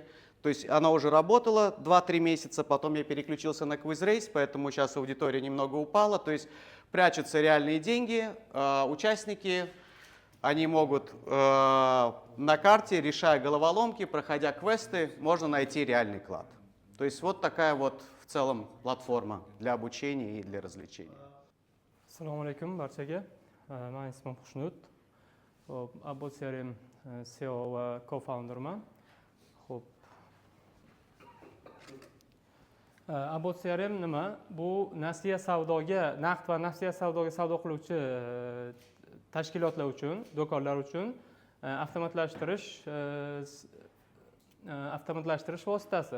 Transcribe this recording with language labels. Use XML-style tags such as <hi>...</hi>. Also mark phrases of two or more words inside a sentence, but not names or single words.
<ru>То есть она уже работала 2-3 месяца, потом я переключился на QuizRace, поэтому сейчас аудитория немного упала. То есть прячутся реальные деньги, участники, они могут на карте, решая головоломки, проходя квесты, можно найти реальный клад. То есть вот такая вот в целом платформа для обучения и для развлечений.</ru> <uz>Assalomu alaykum barchaga. Men ismim Xushnud. Xo'p, Abbot CRM CEO va co-founderman. Xo'p. Abbot CRM nima? Bu nasiya savdoga, naqd va nasiya savdoga savdo qiluvchi tashkilotlar uchun, do'konlar uchun avtomatlashtirish vositasi.</uz>